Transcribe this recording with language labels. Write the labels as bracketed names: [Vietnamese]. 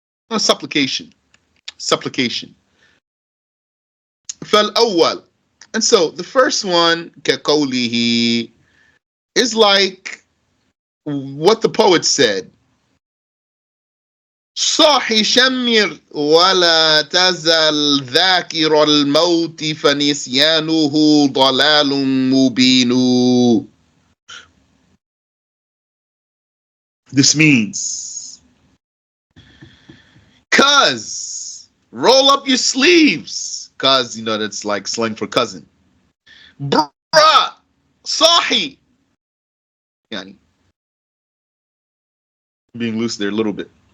[English] A supplication. Supplication. فالأول. And so the first one, كقوله, is like what the poet said. [Arabic] صاحي شمر ولا تزل ذاكر الموت فنسيانه ضلال مبين. [English] This means, cuz, roll up your sleeves. Cuz, that's like slang for cousin. Bruh, sahi. Yani, being loose there a little bit.